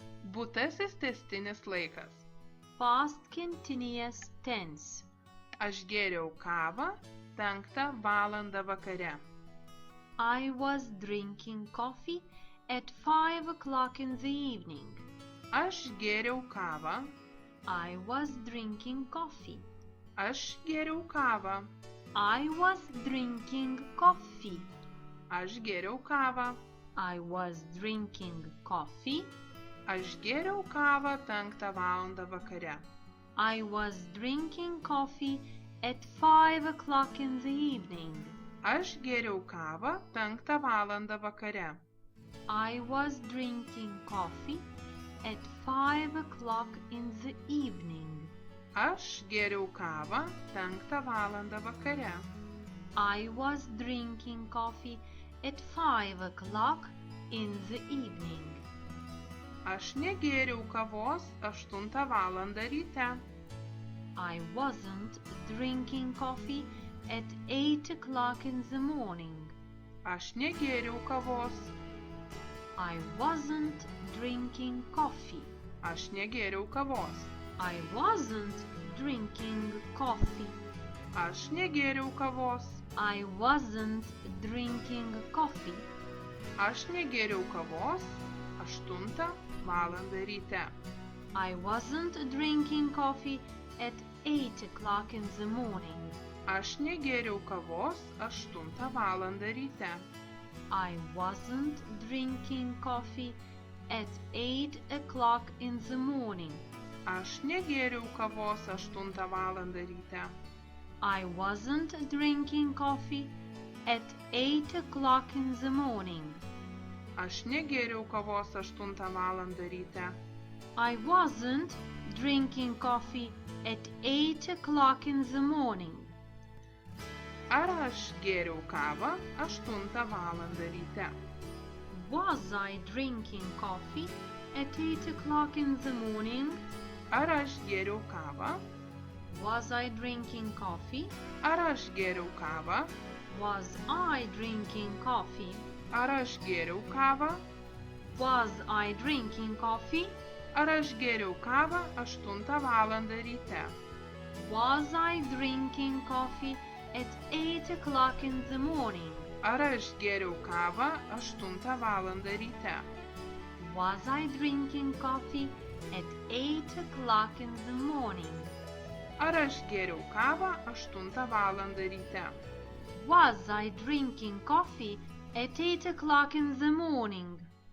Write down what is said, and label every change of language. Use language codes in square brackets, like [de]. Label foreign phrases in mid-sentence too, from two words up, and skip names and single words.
[lt] Būtasis tęstinis laikas. [en] Past continuous tense. [lt] Aš gėriau kavą 5 valandą vakare. [en] I was drinking coffee at 5 o'clock in the evening. [lt] Aš gėriau kavą. [en] I was drinking coffee. [lt] Aš gėriau kavą. [en] I was drinking coffee. [lt] Aš gėriau kavą. [en] I was drinking coffee. [lt] Aš gėriau kavą 5 valandą vakare. [en] I was drinking coffee at 5 o'clock in the evening. [lt] Aš gėriau kavą 5 valandą vakare. [en] I was drinking coffee at 5 o'clock in the evening. [lt] Aš gėriau kavą 5 valandą vakare. [en] I was drinking coffee at 5 o'clock in the evening. [lt] Aš negėriau kavos 8 valandą ryte. [en] I wasn't drinking coffee at 8 o'clock in the morning. [lt] Aš negėriau kavos. [en] I wasn't drinking coffee. [lt] Aš negėriau kavos. [en] I wasn't drinking coffee. [lt] Aš negėriau kavos. [en] I wasn't drinking coffee. [lt] Aš negėriau kavos 8 valandą ryte. [en] I wasn't drinking coffee at 8 o'clock in the morning. [lt] Aš negėriau kavos 8 valandą ryte. [en] I wasn't drinking coffee at 8 o'clock in the morning. [lt] Aš negėriau kavos 8 valandą ryte. [en] I wasn't drinking coffee at 8 o'clock in the morning. [lt] Aš negėriau kavos 8 valandą ryte. [en] I wasn't drinking coffee at 8 o'clock in the morning. [lt] Ar aš gėriau kavą 8 valandą ryte? [en] Was I drinking coffee at 8 o'clock in the morning? [lt] Ar aš gėriau kavą? [en] Was I drinking coffee? [lt] Ar aš gėriau kavą? [en] Was I drinking coffee? [lt] Ar aš gėriau kavą? [en] Was I drinking coffee? [lt] Ar aš gėriau kavą 8 valandą ryte? [en] Was I drinking coffee at 8 o'clock in the morning? [lt] Ar aš gėriau kavą 8 valandą ryte? [en] Was I drinking coffee at 8 o'clock in the morning? [lt] Ar aš gėriau kavą 8 valandą ryte? [en] Was I drinking coffee at 8 o'clock in the morning?